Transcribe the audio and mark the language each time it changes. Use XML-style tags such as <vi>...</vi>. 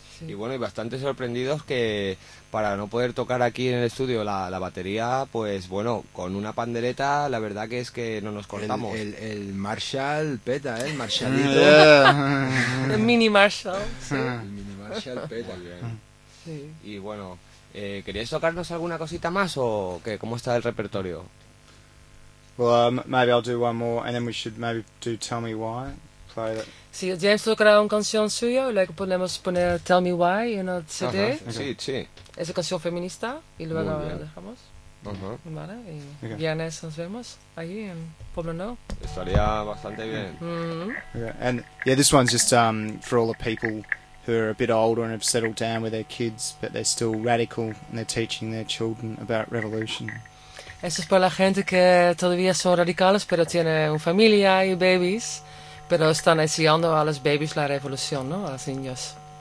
<es>Y bueno, y bastante sorprendidos que para no poder tocar aquí en el estudio la batería, pues bueno, con una pandereta la verdad que es que no nos cortamos. El Marshall peta, ¿eh? El Marshallito. El mini Marshall, sí. El mini Marshall peta. Sí. Y bueno, ¿queríais tocarnos alguna cosita más o qué? ¿Cómo está el repertorio?</es> <en>Well, maybe I'll do one more and then we should maybe do Tell Me Why.</en> <es>Sí, James tocará una canción suya y luego podemos poner Tell Me Why en el CD. Sí. Es una canción feminista y luego la dejamos. Vale, y viernes nos vemos ahí en Pueblo Nuevo. Estaría bastante bien.</es> <en>And yeah, this one's just for all the people who are a bit older and have settled down with their kids, but they're still radical and they're teaching their children about revolution.</en> <es>Esto es para la gente que todavía son radicales pero tiene una familia y babies. Pero están enseñando a los babies la revolución, ¿no? A los niños.</es>